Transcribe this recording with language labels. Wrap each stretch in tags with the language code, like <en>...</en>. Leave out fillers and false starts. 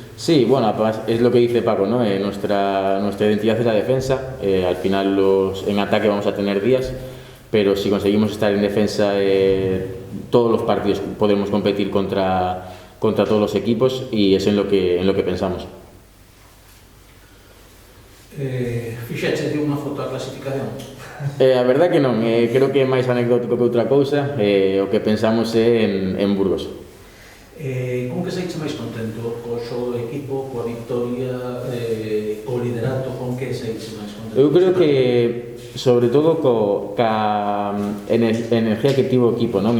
<es>Sí, bueno, es lo que dice Paco, ¿no? Nuestra identidad es la defensa. Al final en ataque vamos a tener días, pero si conseguimos estar en defensa todos los partidos podremos competir contra todos los equipos y es en lo que pensamos.</es> <gl>Fixeche unha foto a clasificación? A verdad que non, creo que é máis anecdótico que outra cousa. O que pensamos é en Burgos. Como que saíche máis contento? Co xogo do equipo, coa victoria, co liderato, con que saíche máis contento? Eu creo que sobre todo ca energía que tivo o equipo, non?</gl>